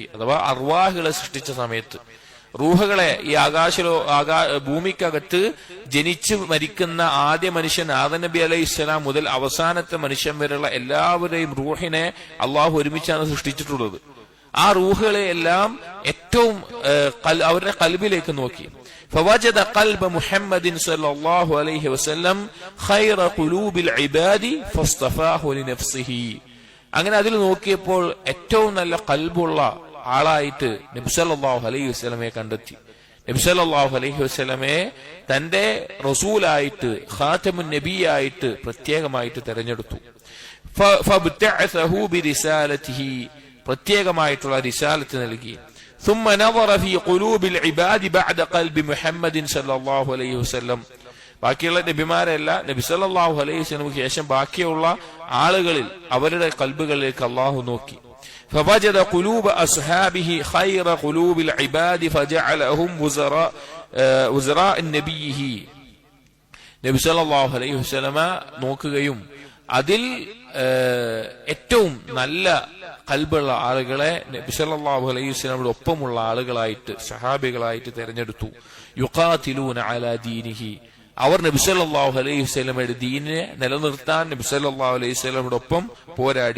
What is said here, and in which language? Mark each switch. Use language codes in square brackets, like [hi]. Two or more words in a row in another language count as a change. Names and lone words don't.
[ml] അഥവാ അർവാഹുകളെ സൃഷ്ടിച്ച സമയത്ത് റൂഹുകളെ ഈ ഭൂമിക്കകത്ത് ജനിച്ചു മരിക്കുന്ന ആദ്യ മനുഷ്യൻ ആദം നബി [ar] عليه السلام [ml] മുതൽ അവസാനത്തെ മനുഷ്യൻ വരെയുള്ള എല്ലാവരുടെയും റൂഹിനെ അള്ളാഹു ഒരുമിച്ചാണ് സൃഷ്ടിച്ചിട്ടുള്ളത്. ആ റൂഹുകളെ എല്ലാം ഏറ്റവും അവരുടെ കൽബിലേക്ക് നോക്കി. [ar] فوجد قلب محمد صلى الله عليه وسلم خير قلوب العباد فاصطفاه لنفسه. [ml] അങ്ങനെ അതിൽ നോക്കിയപ്പോൾ ഏറ്റവും നല്ല കൽബുള്ള ആളായിട്ട് നബി [ar] صلى الله عليه وسلم [ml] കണ്ടെത്തി. നബി [ar] صلى الله عليه وسلم [ml] തന്റെ റസൂലായിട്ട് ഖാതമുൻ നബിയായിട്ട് പ്രത്യേകമായിട്ട് തെരഞ്ഞെടുത്തു. [ar] فابتعثه برسالته, [ml] പ്രത്യേകമായിട്ടുള്ള റിസാലത്ത് നൽകി. [ar] ثم نظر في قلوب العباد بعد قلب محمد صلى الله عليه وسلم. [ml] ബാക്കിയുള്ള നബിമാരല്ല, നബി [ar] صلى الله عليه وسلم [ml] ശേഷം ബാക്കിയുള്ള ആളുകളിൽ അവരുടെ കൽബുകളിലേക്ക് അല്ലാഹു നോക്കി. [ar] فوجد قلوب أصحابه خير قلوب العباد فجعلهم وزراء نبيه. [ml] നബി [ar] صلى الله عليه وسلم [ml] നോക്കുകയും അതിൽ ഏറ്റവും നല്ല കൽബുള്ള ആളുകളെ നബി [ar] صلى الله عليه وسلم [ml] ഒപ്പമുള്ള ആളുകളായിട്ട് സഹാബികളായിട്ട് തെരഞ്ഞെടുത്തു. [ar] يقاتلون على دينه, [ml] അവർ നബി [ar] صلى الله عليه وسلم [ml] ദീനിനെ നിലനിർത്താൻ നബി [ar] صلى الله عليه وسلم [ml] ഒപ്പം പോരാടി.